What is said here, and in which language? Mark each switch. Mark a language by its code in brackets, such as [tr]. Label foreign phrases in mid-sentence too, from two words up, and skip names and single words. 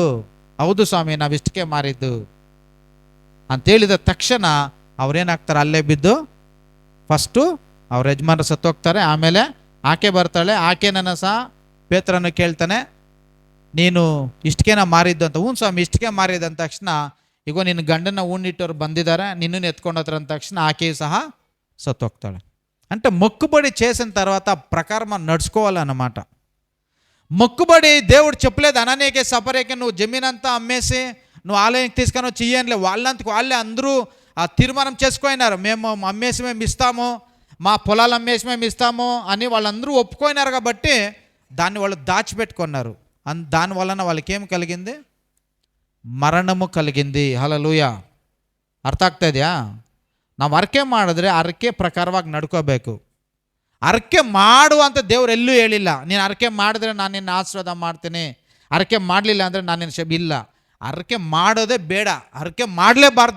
[kn] ಹೌದು ಸ್ವಾಮಿ, ನಾವು ಇಷ್ಟಕ್ಕೆ ಮಾರಿದ್ದು ಅಂತೇಳಿದ ತಕ್ಷಣ ಅವ್ರೇನಾಗ್ತಾರೆ, ಅಲ್ಲೇ ಬಿದ್ದು ಫಸ್ಟು ಅವ್ರ ಯಜಮಾನರು ಸತ್ತೋಗ್ತಾರೆ. ಆಮೇಲೆ ಆಕೆ ಬರ್ತಾಳೆ. ಆಕೆನನ್ನು ಸಹ ಪೇತ್ರನು ಕೇಳ್ತಾನೆ, ನೀನು ಇಷ್ಟಕ್ಕೇನ ಮಾರಿದ್ದು ಅಂತ. ಹ್ಞೂ ಸ್ವಾಮಿ ಇಷ್ಟಕ್ಕೆ ಮಾರಿದ್ದು ಅಂದ ತಕ್ಷಣ, ಈಗ ನಿನ್ನ ಗಂಡನ ಉಣ್ಣಿಟ್ಟವ್ರು ಬಂದಿದ್ದಾರೆ, ನಿನ್ನನ್ನು ಎತ್ಕೊಂಡೋದ್ರ ಅಂದ ತಕ್ಷಣ ಆಕೆಯು ಸಹ ಸತ್ತೋಗ್ತಾಳೆ. [te] అంటే మొక్కుబడి చేసిన తర్వాత ప్రకారం నడుచుకోవాలన్నమాట. మొక్కుబడి దేవుడు చెప్పలేదు అననీయకి సఫర్యకి నువ్వు జమీనంతా అమ్మేసి నువ్వు ఆలయానికి తీసుకొని వచ్చి ఇయ్యనులే. వాళ్ళంతకు వాళ్ళే అందరూ ఆ తీర్మానం చేసుకున్నారు, మేము అమ్మేసి మేము ఇస్తాము, మా పొలాలు అమ్మేసి మేము ఇస్తాము అని వాళ్ళందరూ ఒప్పుకున్నారు. కాబట్టి దాన్ని వాళ్ళు దాచిపెట్టుకున్నారు. దానివలన వాళ్ళకి ఏం కలిగింది? ಮರಣము కలిగింది. [kn] ಹಲ್ಲೆಲೂಯಾ. ಅರ್ಥ ಆಗ್ತಾ ಇದೆಯಾ? ನಾವು ಅರಕೆ ಮಾಡಿದ್ರೆ ಅರಕೆ ಪ್ರಕಾರವಾಗಿ ನಡ್ಕೋಬೇಕು. ಅರಕೆ ಮಾಡು ಅಂತ ದೇವ್ರು ಎಲ್ಲೂ ಹೇಳಿಲ್ಲ. ನೀನು ಅರಕೆ ಮಾಡಿದ್ರೆ ನಾನು ನಿನ್ನ ಆಶೀರ್ವಾದ ಮಾಡ್ತೀನಿ, ಅರಕೆ ಮಾಡಲಿಲ್ಲ ಅಂದರೆ ನಾನು ನಿನ್ನ ಇಲ್ಲ. ಅರಕೆ ಮಾಡೋದೇ ಬೇಡ, ಅರಕೆ ಮಾಡಲೇಬಾರ್ದು.